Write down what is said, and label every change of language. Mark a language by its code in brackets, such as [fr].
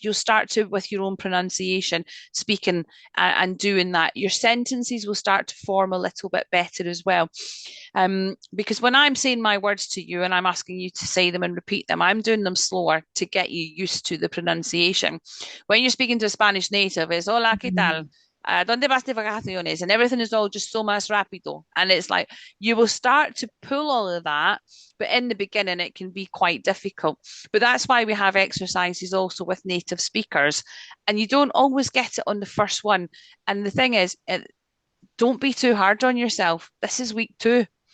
[en] You'll start to, with your own pronunciation, speaking and doing that. Your sentences will start to form a little bit better as well. Because when I'm saying my words to you and I'm asking you to say them and repeat them, I'm doing them slower to get you used to the pronunciation. When you're speaking to a Spanish native, it's [es] hola, ¿qué tal? ¿Dónde vas de vacaciones? [en] And everything is all just so [es] más rápido. [en] And it's like, you will start to pull all of that, but in the beginning, it can be quite difficult. But that's why we have exercises also with native speakers. And you don't always get it on the first one. And the thing is, don't be too hard on yourself. This is week 2.